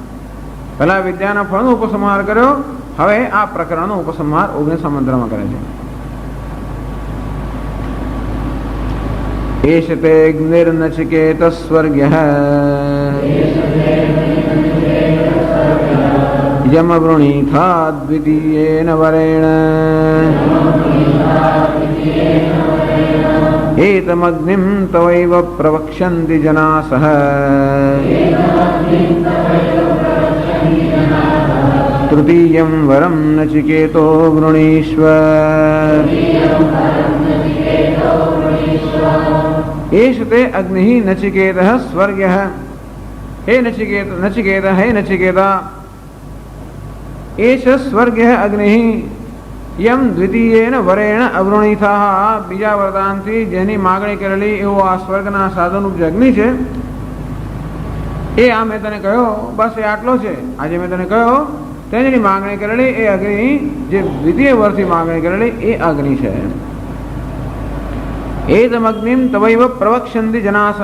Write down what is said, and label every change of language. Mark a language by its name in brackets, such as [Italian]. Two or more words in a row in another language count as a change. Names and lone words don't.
[Gujarati] પહેલા વિદ્યાના ફળનો ઉપસંહાર કર્યો, હવે આ પ્રકરણનો ઉપસંહાર 19મા મંત્રમાં કરે છે. [Sanskrit] एष ते अग्निर्नचिकेत स्वर्ग्यः यमवृणीथा द्वितीयेन वरेण एतमग्निं तवैव प्रवक्ष्यन्ति जनासः तृतीयं वरं नचिकेतो वृणीष्व. एष ते अग्निः नचिकेतः स्वर्गः. हे नचिकेता एष स्वर्गः अग्निः यम द्वितीयेन वरेण अवृणीथाः. [Gujarati] બીજા વરદાનથી જેની માગણી કરેલી એવો આ સ્વર્ગના સાધનરૂપ જે અગ્નિ છે એ આ મેં તને કહ્યો, બસ એ આટલો છે. આજે મેં તને કહ્યો તેની માગણી કરેલી એ અગ્નિ, જે દ્વિતીય વર્ષથી માગણી કરેલી એ અગ્નિ છે. [Sanskrit] एतम अग्निम तवैव प्रवक्ष्यन्ति जनासः.